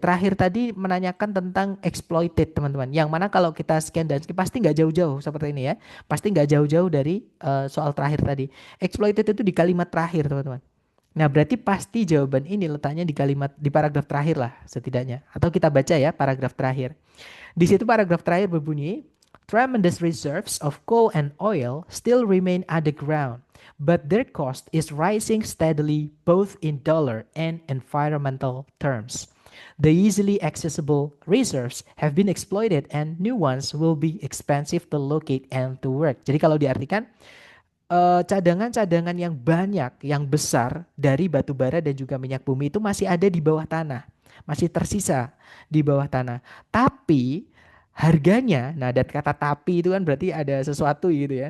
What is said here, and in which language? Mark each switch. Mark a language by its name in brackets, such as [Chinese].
[Indonesian] Terakhir tadi menanyakan tentang exploited, teman-teman. Yang mana kalau kita scan dan skip pasti nggak jauh-jauh seperti ini ya. Pasti nggak jauh-jauh dari soal terakhir tadi. Exploited itu di kalimat terakhir, teman-teman. Nah, berarti pasti jawaban ini letaknya di kalimat di paragraf terakhir lah setidaknya. Atau kita baca ya paragraf terakhir. Di situ paragraf terakhir berbunyi, [English] tremendous reserves of coal and oil still remain underground, but their cost is rising steadily both in dollar and environmental terms. The easily accessible reserves have been exploited and new ones will be expensive to locate and to work. [Indonesian] Jadi kalau diartikan cadangan-cadangan yang banyak, yang besar dari batu bara dan juga minyak bumi itu masih ada di bawah tanah, masih tersisa di bawah tanah. Tapi harganya, nah dan kata tapi itu kan berarti ada sesuatu gitu ya.